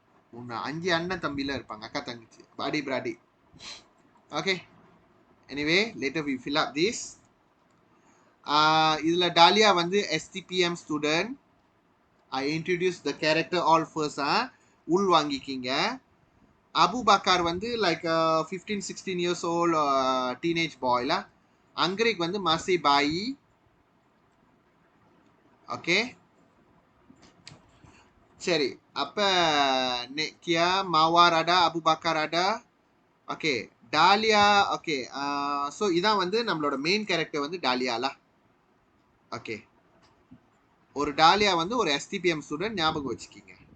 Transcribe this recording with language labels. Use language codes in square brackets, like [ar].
[ta] 5 அண்ணன் தம்பில இருப்பாங்க, அக்கா தங்கச்சி, adik-beradik. [en] Okay. Anyway, later we fill up this. [ta] இதுல டாலியா வந்து STPM student. [en] I introduce the character all first. [ta] உள் வாங்கிக்கிங்க. [en] Abu Bakar வந்து like 15-16 years old teenage boy lah. [ms] Anggerik [ta] வந்து [ms] masih bayi. [en] Okay. [ta] சரி, அப்ப நெக்கியா, மாவார் ada, Abu Bakr ada. Okay, dahlia. Okay, so இதான் வந்து நம்மளோட மெயின் கேரக்டர் வந்து டாலியா lah. ஓகே, ஒரு டாலியா வந்து ஒரு STPM ஸ்டூடெண்ட், ஞாபகம் வச்சுக்கிங்க.